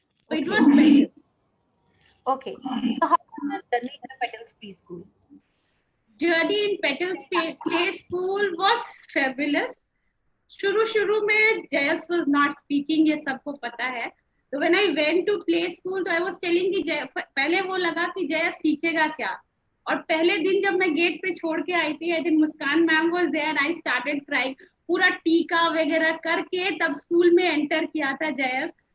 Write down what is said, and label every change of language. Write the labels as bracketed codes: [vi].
[en] So it was Petals. Okay. So how was your journey in the Petals preschool? Journey in Petals play school was fabulous. [hi] शुरू में Jayas [en] was not speaking, [hi] ये सबको पता है. तो [en] when I went to play school, [hi] तो [en] I was telling [hi] कि पहले वो लगा कि जयस सीखेगा क्या. और पहले दिन जब मैं गेट पे छोड़ के आई थी, [en] I think Muskan ma'am was there, I started crying. [hi] पूरा टीका वगैरह करके तब स्कूल में एंटर किया था जयस.